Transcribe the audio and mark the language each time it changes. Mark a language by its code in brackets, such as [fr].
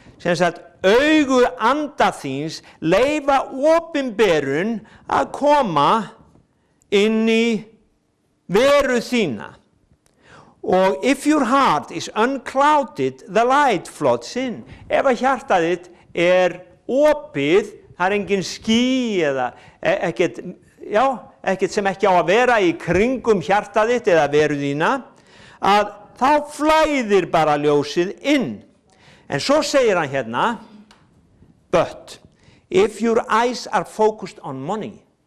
[is] Sem sagt, augu anda þíns leyfa opinberun að koma inn í veru þína. [en] Og if your heart is unclouded, the light floods in. [is] Ef að hjartað þitt opið, það engin ský eða ekkert sem ekki á að vera í kringum hjartað þitt eða veru þína, að þá flæðir bara ljósið inn. En svo segir hann hérna, [en] but if your eyes are focused on money.